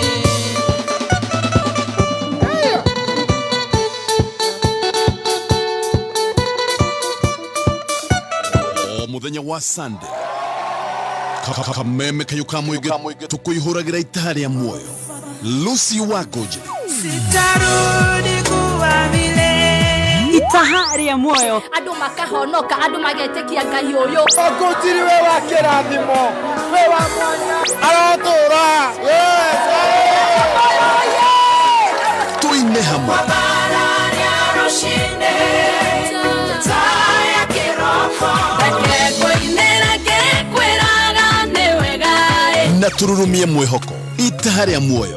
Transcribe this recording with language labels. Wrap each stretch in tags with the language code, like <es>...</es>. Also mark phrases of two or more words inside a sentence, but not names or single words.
<ki>muthenya wa Sunday kameme kayuka mwige tukuihuragira itaha rĩa muoyo Lucy Wagoje</ki> <sw>sitarudi kuwa vile</sw> <ki>itaha rĩa muoyo andu makahonoka andu magetekia Ngai uyu ogutiri we wa kirathimo we wa mwanya aratura tuine hamwe na tururumie mwihoko itaha rĩa muoyo</ki>